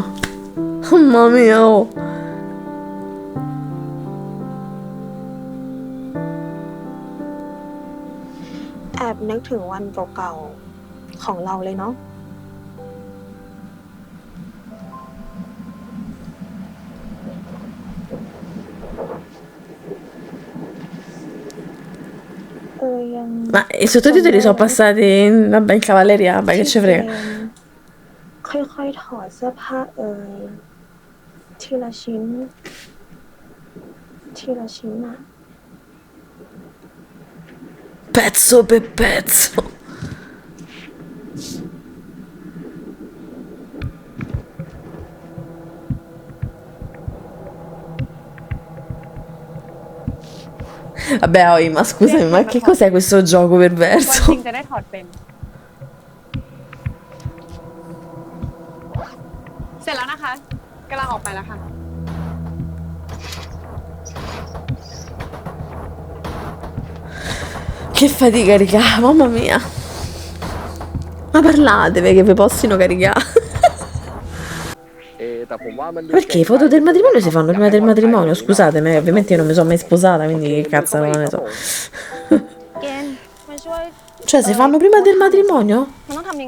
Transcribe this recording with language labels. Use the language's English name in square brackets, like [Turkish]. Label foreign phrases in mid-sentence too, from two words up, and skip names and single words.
[Italian] Mamma mia, oh. [Thai] แอบนึกถึงวันเก่าๆของเราเลยเนาะ ยัง [Italian] Ma i sottotitoli sono passati vabbè, in cavalleria, vabbè, che ci frega. [Thai] ค่อยๆถอดเสื้อผ้าเอ่ยทีละชิ้น ทีละชิ้นอะ [Italian] Pezzo per pezzo. Vabbè, Oi, ma scusami, ma che cos'è questo gioco [Thai] วัน [Italian] perverso? [Thai] จริงจะได้ถอดเป็น เสร็จแล้วนะคะกำลังออกไปแล้วค่ะ [Italian] Che fatica, raga, mamma mia. Ma parlatevi che vi possono caricare. [Thai] แต่ผมว่ามัน [Italian] Perché i foto del matrimonio si fanno prima del matrimonio? Scusatemi, ovviamente io non mi sono mai sposata, quindi che cazzo non ne so. [Thai] เกณฑ์มาช่วย [Italian] Cioè, si fanno prima del matrimonio? [Thai] มันต้องทำยังไง